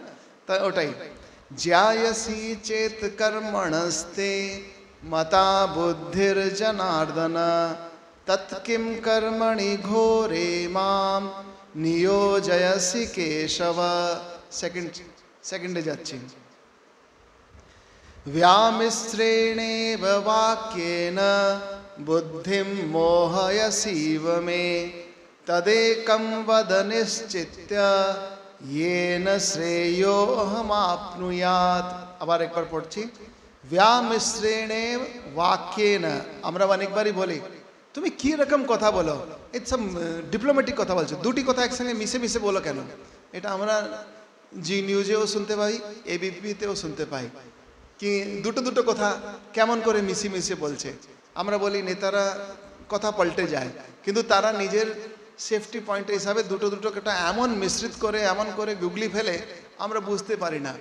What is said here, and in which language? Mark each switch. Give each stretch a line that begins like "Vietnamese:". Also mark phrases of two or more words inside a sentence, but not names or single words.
Bangla: তাই ওটাই,
Sanskrit: জ্যায়সি চেত কর্মণস্তে মতা বুদ্ধির জনার্দন তৎ কিম কর্মণি ঘোরে মাম নিয়োজয়সি কেশব।
Bangla: সেকেন্ডে যাচ্ছি।
Sanskrit: व्यामिश्रेणेव वाक्येन बुद्धिं मोहयसीव मे तदेकं वद निश्चित्य येन श्रेयोऽहमाप्नुयात्।
Bangla: আবার একবার পড়ছি,
Sanskrit: व्यामिश्रेणेव वाक्येन।
Bangla: আমরা অনেকবারই বলি তুমি কি রকম কথা বলো,
English: it's diplomatic
Bangla: কথা বলছো, দুটি কথা একসঙ্গে মিশে মিশে বলো কেন? এটা আমরা জি নিউজেও শুনতে পাই, এবিপিতেও শুনতে পাই কি দুটো দুটো কথা কেমন করে মিশি মিশে বলছে। আমরা বলি নেতারা কথা পাল্টে যায়, কিন্তু তারা নিজের
English: safety point
Bangla: হিসাবে দুটো দুটো কথা এমন মিশ্রিত করে, এমন করে গুগলি ফেলে আমরা বুঝতে পারি না।